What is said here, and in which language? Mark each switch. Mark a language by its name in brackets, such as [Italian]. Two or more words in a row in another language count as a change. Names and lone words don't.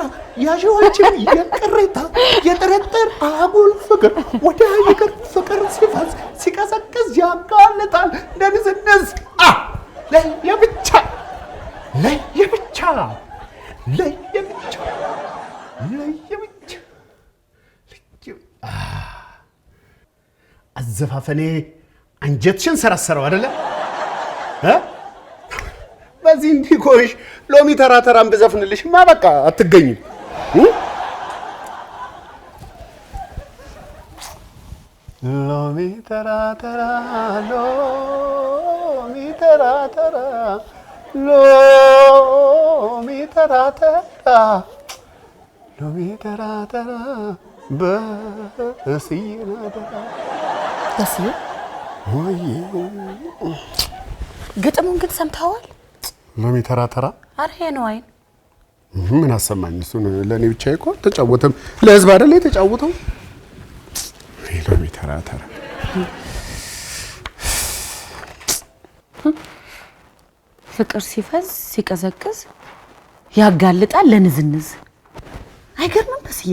[Amharic] ያዥዋችን የቅሬታ የጥርጥር አጉል ፍቅር ወደ ይቅር ፍቅር ሲፈስ ሲቀዘቅዝ ያጋልጣል እንደንዝንዝ ለየብቻ ለየብቻ ለየብቻ ለየብቻ አዘፋፈኔ አንጀትሽን ሰራሰረው አይደለ? በዚህ እንዲቆይሽ ሎሚ ተራ ተራም ብዘፍንልሽማ በቃ አትገኝም። ሎሚ ተራ ተራ ሎሚ ተራ ተራ ሎሚ ተራ ተራ ሎሚ ተራ ተራ በስዬ ናደራ በስዬ ወይ ግጥሙን ግን ሰምተዋል? ሎሚ ተራ ተራ አረ ነው አይን ምን አሰማኝ? እሱን ለኔ ብቻ እኮ ተጫወተም ለህዝብ አይደል የተጫወተው? ሎሚ ተራ ተራ ፍቅር ሲፈዝ ሲቀዘቅዝ ያጋልጣል ለንዝንዝ። አይገርምም በስዬ?